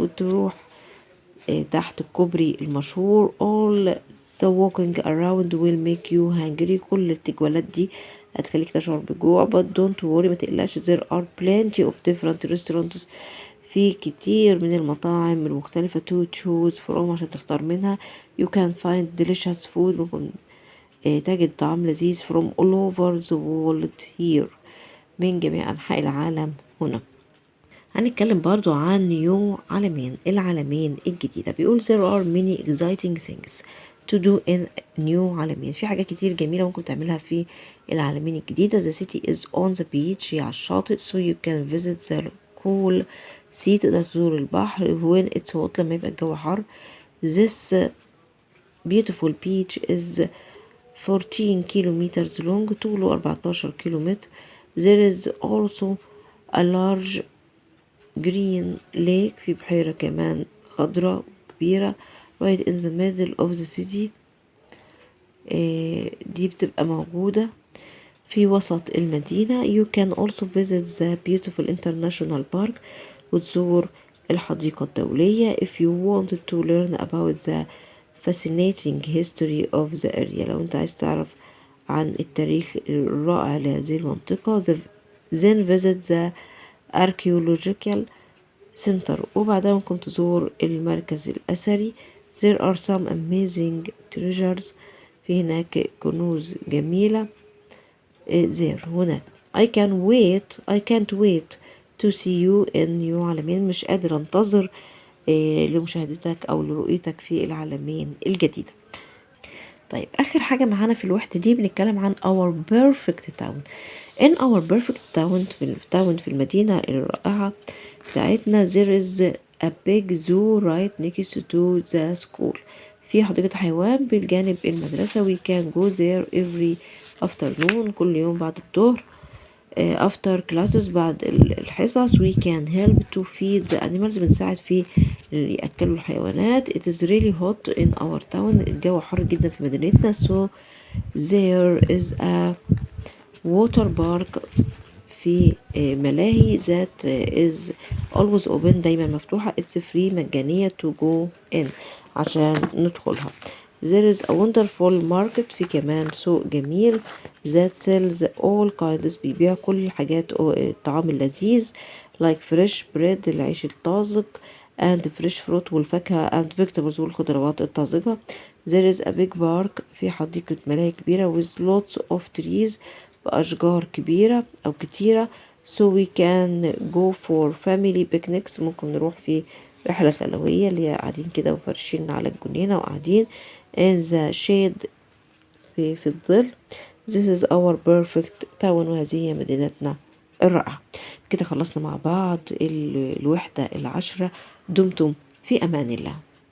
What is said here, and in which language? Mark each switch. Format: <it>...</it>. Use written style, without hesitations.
<ar>وتروح تحت الكوبري المشهور.</ar> <en>all the walking around will make you hungry.</en> <ar>كل التجولات دي هتخليك تشعر بجوع</ar> <en>but don't worry</en> <ar>ما تقلقش</ar> <en>there are plenty of different restaurants.</en> <ar>في كتير من المطاعم المختلفة</ar> <en>to choose from</en> <ar>عشان تختار منها.</ar> <en>you can find delicious food.</en> <ar>ممكن تجد طعام لذيذ</ar> <en>from all over the world here</en> <ar>من جميع أنحاء العالم هنا. هنتكلم برضو عن نيو العالمين الجديدة. بيقول</ar> <en>there are many exciting things to do in new عالمين.</en> <ar>في حاجات كتير جميلة ممكن تعملها في العالمين الجديدة.</ar> <en>the city is on the beach</en> <ar>هي على الشاطئ</ar> <en>so you can visit the cool sea.</en> <ar>تقدر تزور البحر</ar> <en>when it's hot</en> <ar>لما يبقى الجو حر.</ar> <en>this beautiful beach is 14 kilometers long</en> <ar>طوله 14 كيلومتر.</ar> <en>there is also a large green lake</en> <ar>في بحيرة كمان خضراء كبيرة</ar> <en>right in the middle of the city.</en> <ar>دي بتبقى موجودة في وسط المدينة.</ar> <en>you can also visit the beautiful international park</en> <ar>وتزور الحديقة الدولية</ar> <en>if you wanted to learn about the fascinating history of the area.</en> <ar>لو انت عايز تعرف عن التاريخ الرائع لهذه المنطقة.</ar> <en>then visit the archaeological center،</en> <ar>وبعدها ممكن تزور المركز الأثري.</ar> <en>there are some amazing treasures،</en> <ar>في هناك كنوز جميلة.</ar> <en>there</en> <ar>هنا</ar> <en>I can't wait to see you in</en> <ar>new عالمين، مش قادر انتظر لمشاهدتك أو لرؤيتك في العالمين الجديدة. طيب آخر حاجة معانا في الوحدة دي بنتكلم عن</ar> <en>our perfect town. in our perfect town،</en> <ar>في المدينة الرائعة بتاعتنا</ar> <en>there is a big zoo right next to the school،</en> <ar>في حديقة حيوان بالجانب المدرسة.</ar> <en>we can go there every afternoon،</en> <ar>كل يوم بعد الظهر.</ar> <en>after classes،</en> <ar>بعد الحصص.</ar> <en>we can help to feed the animals،</en> <ar>بنساعد في يأكلوا الحيوانات.</ar> <en>it is really hot in our town،</en> <ar>الجو حر جدا في مدينتنا.</ar> <en>so there is a water park،</en> <ar>في ملاهي</ar> <en>that is always open،</en> <ar>دايما مفتوحة.</ar> <en>it's free،</en> <ar>مجانية</ar> <en>to go in،</en> <ar>عشان ندخلها.</ar> <en>there is a wonderful market،</en> <ar>في كمان سوق جميل</ar> <en>that sells all kinds،</en> <ar>بيبيع كل الحاجات الطعام اللذيذ</ar> <en>like fresh bread،</en> <ar>العيش الطازج</ar> <en>and fresh fruit، والفاكهة and vegetables،</en> <ar>والخضروات الطازجة.</ar> <en>there is a big park،</en> <ar>في حديقة ملاهي كبيرة</ar> <en>with lots of trees،</en> <ar>بأشجار كبيرة أو كتيرة.</ar> <en>so we can go for family picnics،</en> <ar>ممكن نروح في رحلة خلوية اللي هي قاعدين كده وفرشين على الجنينة وقاعدين</ar> <en>in the shade،</en> <ar>في الظل.</ar> <en>this is our perfect town،</en> <ar>وهذه هي مدينتنا الرائعة. كده خلصنا مع بعض الوحدة 10. دمتم في أمان الله.</ar>